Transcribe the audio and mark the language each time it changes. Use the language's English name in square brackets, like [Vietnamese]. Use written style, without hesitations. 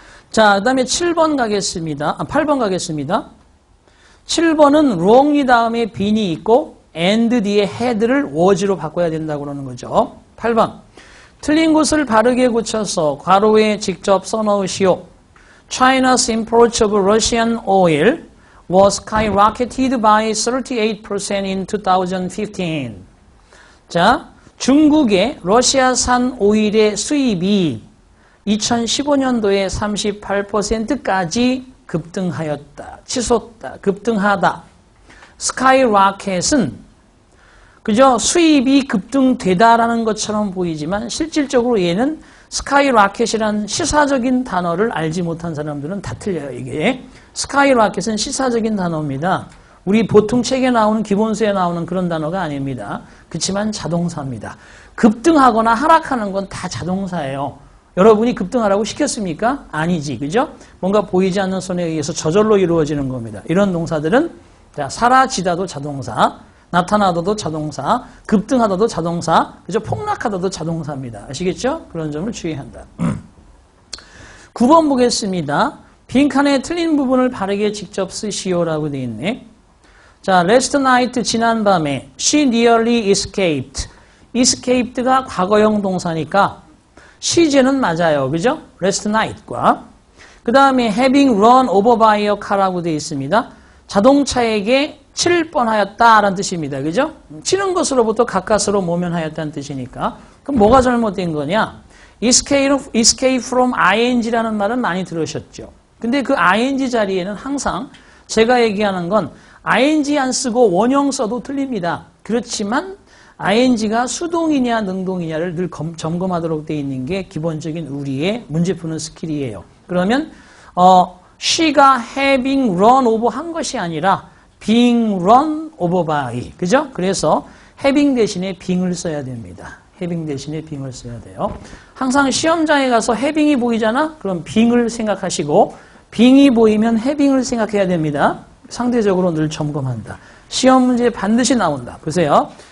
[Korean] 자, 그 다음에 7번 가겠습니다. 8번 가겠습니다. 7번은 wrong이 다음에 bean이 있고 and 뒤에 had를 was로 바꿔야 된다고 그러는 거죠. 8번. 틀린 것을 바르게 고쳐서 괄호에 직접 써넣으시오. [English] China's imports of Russian oil was skyrocketed by 38% in 2015. [Korean] 자, 중국의 러시아산 오일의 수입이 2015년도에 38%까지 급등하였다. 치솟다. 급등하다. skyrocket은 그저 수입이 급등되다라는 것처럼 보이지만 실질적으로 얘는 스카이라켓이란 시사적인 단어를 알지 못한 사람들은 다 틀려요, 이게. 스카이라켓은 시사적인 단어입니다. 우리 보통 책에 나오는 기본서에 나오는 그런 단어가 아닙니다. 그렇지만 자동사입니다. 급등하거나 하락하는 건 다 자동사예요. 여러분이 급등하라고 시켰습니까? 아니지, 그죠? 뭔가 보이지 않는 손에 의해서 저절로 이루어지는 겁니다. 이런 동사들은 자, 사라지다도 자동사, 나타나다도 자동사, 급등하다도 자동사, 그죠? 폭락하다도 자동사입니다. 아시겠죠? 그런 점을 주의한다. 9번 보겠습니다. 빈칸에 틀린 부분을 바르게 직접 쓰시오라고 되어 있네. [English] 자, last night, [Korean] 지난밤에 [English] she nearly escaped. [Korean] escaped가 과거형 동사니까 시제는 맞아요. 그죠? [English] last night과 [Korean] 그 다음에 [English] having run over by a car [Korean] 라고 되어 있습니다. 자동차에게 칠 뻔하였다라는 뜻입니다. 그죠? 치는 것으로부터 가까스로 모면하였다는 뜻이니까 그럼 뭐가 잘못된 거냐? escape from ing라는 말은 많이 들으셨죠. 근데 그 ing 자리에는 항상 제가 얘기하는 건 ing 안 쓰고 원형 써도 틀립니다. 그렇지만 ing가 수동이냐 능동이냐를 늘 점검하도록 되어 있는 게 기본적인 우리의 문제 푸는 스킬이에요. 그러면 [English] she가 having run over [Korean] 한 것이 아니라 [English] being run over by. [Korean] 그죠? 그래서 having 대신에 being을 써야 됩니다. having 대신에 being을 써야 돼요. 항상 시험장에 가서 having이 보이잖아? 그럼 being을 생각하시고 being이 보이면 having을 생각해야 됩니다. 상대적으로 늘 점검한다. 시험 문제 반드시 나온다. 보세요.